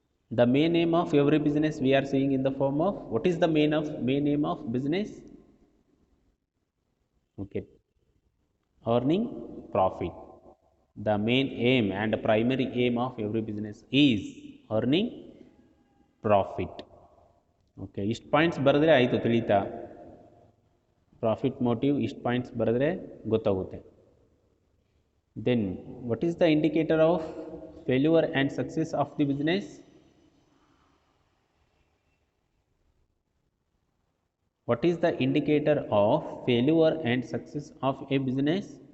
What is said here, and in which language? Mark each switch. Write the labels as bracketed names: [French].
[English] The main aim of every business we are seeing in the form of, what is the main aim of business? Okay, earning profit. The main aim and primary aim of every business is earning profit. [Kannada] Okay, ಇಷ್ಟು points ಬರೆದ್ರೆ ಆಯಿತು, ತಿಳಿತಾ? Profit motive ಇಷ್ಟು points ಬರೆದ್ರೆ ಗೊತ್ತಾಗುತ್ತೆ. [English] Then what is the indicator of failure and success of the business? What is the indicator of failure and success of a business?